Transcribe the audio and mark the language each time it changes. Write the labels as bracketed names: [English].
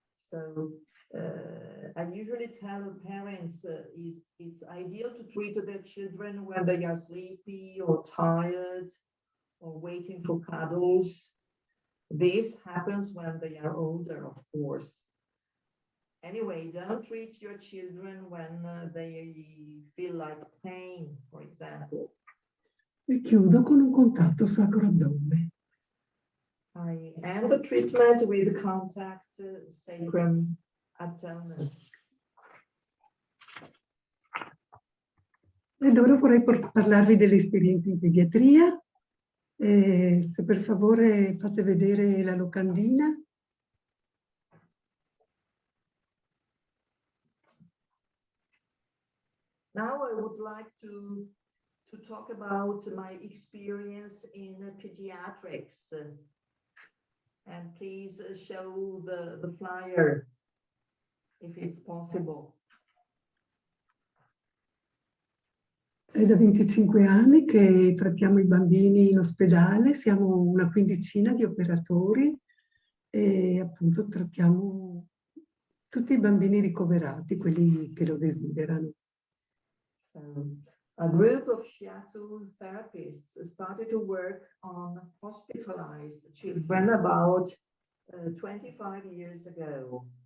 [English] So I usually tell parents it's ideal to treat their children when they are sleepy or tired or waiting for cuddles. This happens when they are older, of course. Anyway, don't treat your children when they feel like pain, for example. [Italian] E chiudo con un contatto sacro-addome. [English] I end the treatment with contact sacrum abdomen. [Italian] Ed ora vorrei parlarvi delle esperienze in pediatria. Se per favore fate vedere la locandina. [English] Now I would like to talk about my experience in pediatrics. And please show the flyer if it's possible. [Italian] È da 25 anni che trattiamo i bambini in ospedale, siamo una quindicina di operatori e appunto trattiamo tutti i bambini ricoverati, quelli che lo desiderano. [English] A group of Shiatsu therapists started to work on hospitalized children about 25 years ago.